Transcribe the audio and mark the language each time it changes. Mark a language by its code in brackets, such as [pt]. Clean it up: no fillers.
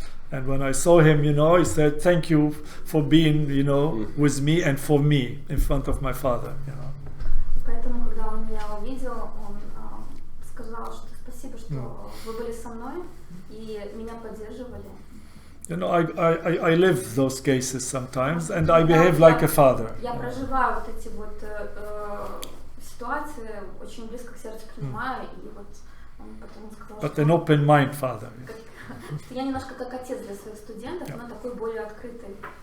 [en] And when I saw him, you know, he said, "Thank you for being, you know, with me and for me in front of my father." You know. [ru] Поэтому, когда он меня увидел, он сказал, что спасибо, что вы были со мной и меня поддерживали. [en] You know, I live those cases sometimes, and I behave like a father. [ru] Я проживаю вот эти вот ситуации, очень близко к сердцу принимаю, и вот он потом сказал, [en] But an open mind father. [ru] Я немножко как отец для своих студентов, но такой более открытый.